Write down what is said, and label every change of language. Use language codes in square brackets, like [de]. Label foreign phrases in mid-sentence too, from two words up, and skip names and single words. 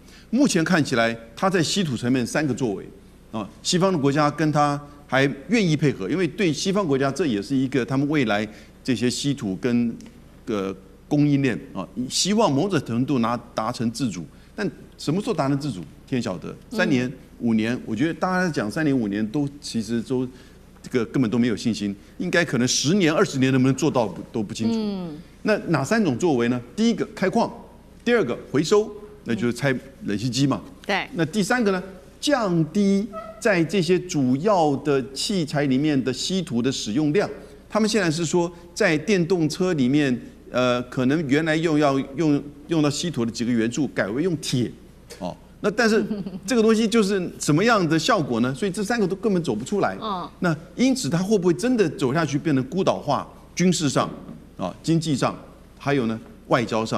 [zh] 目前看起來，他在稀土層面3個作為西方的國家跟他還願意配合，因為對西方國家這也是一個他們未來這些稀土跟供應鏈希望某種程度達成自主，但什麼時候達成自主，天曉得。3年、5年，我覺得大家講3年、5年都其實都這個根本都沒有信心，應該可能10年、20年能不能做到都不清楚。那哪3種作為呢？第一個開礦，第二個回收，那就是拆冷析機嘛。对。那第3個呢？降低在這些主要的器材裡面的稀土的使用量。他們現在是說，在電動車裡面，可能原來用到稀土的幾個元素，改為用鐵，那但是這個東西就是什麼樣的效果呢？所以這3個都根本走不出來。那因此它會不會真的走下去，變成孤島化？軍事上經濟上，還有呢外交上。